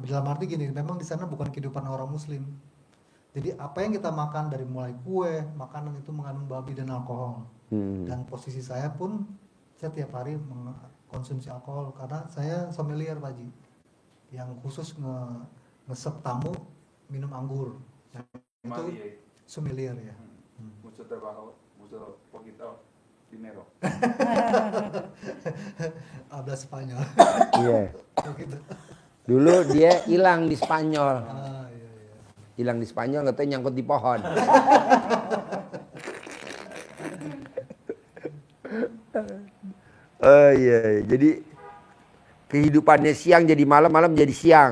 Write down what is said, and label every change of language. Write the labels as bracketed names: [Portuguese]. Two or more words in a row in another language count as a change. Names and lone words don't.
[Indonesian] Dalam arti gini, memang di sana bukan kehidupan orang Muslim. Jadi apa yang kita makan dari mulai kue, makanan itu mengandung babi dan alkohol. Dan posisi saya pun saya tiap hari mengkonsumsi alkohol karena saya sommelier Pak Haji, yang khusus ngesep tamu minum anggur. Nah, itu sommelier ya. [Spanish] Mucho trabajo, mucho poquito dinero. [Indonesian] Habla Spanyol. Iya. Gitu. Dulu dia hilang di Spanyol. Iya. Hilang di Spanyol, nggak tahu nyangkut di pohon. Oh iya, jadi kehidupannya siang jadi malam, malam jadi siang.